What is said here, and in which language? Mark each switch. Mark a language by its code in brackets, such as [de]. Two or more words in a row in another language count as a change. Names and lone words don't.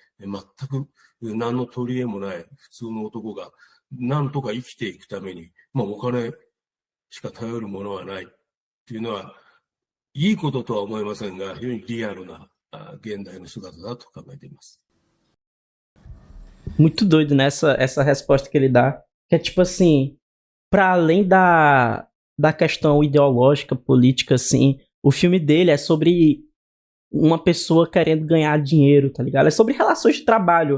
[ja] 全く何の取り柄もない普通の男が何とか生きていくために、お金しか頼るものはないっていうのは、いいこととは思いませんが、非常にリアルな現代の姿だと考えています。 [pt] Muito doido, né? Essa resposta que ele dá. Que é tipo assim, pra além da questão ideológica, política, assim, o filme dele é sobre uma pessoa querendo ganhar dinheiro, tá ligado? É sobre relações de trabalho.